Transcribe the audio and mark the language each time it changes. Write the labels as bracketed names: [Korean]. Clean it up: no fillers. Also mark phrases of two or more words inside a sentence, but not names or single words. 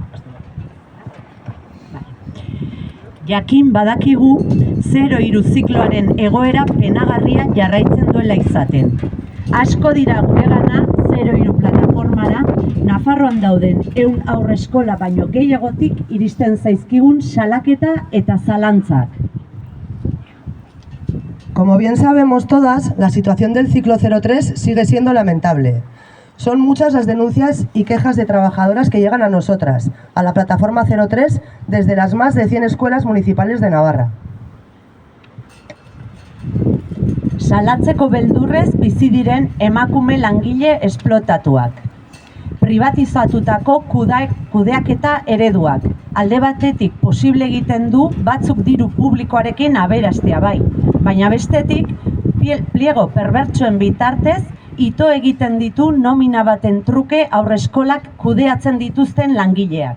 [Basque] Jakin badakigu 0-3 zikloaren egoera penagarria jarraitzen duela izaten. Asko dira guregana 0-3 plataformara Nafarroan dauden 100 haurreskola baino gehiagotik iristen zaizkigun salaketa eta zalantzak. [Spanish] Como bien sabemos todas, la situación del ciclo 03 sigue siendo lamentable. Son muchas las denuncias y quejas de trabajadoras que llegan a nosotras, a la plataforma 03, desde las más de 100 escuelas municipales de Navarra. [Basque] Salatzeko beldurrez bizi diren emakume langile esplotatuak. Privatizatutako kudeaketa ereduak. Alde batetik posible egiten du batzuk diru publikoarekin aberastea bai, baina bestetik pliego perbertsoen bitartez ito egiten ditu nomina baten truke aurreskolak kudeatzen dituzten langileak.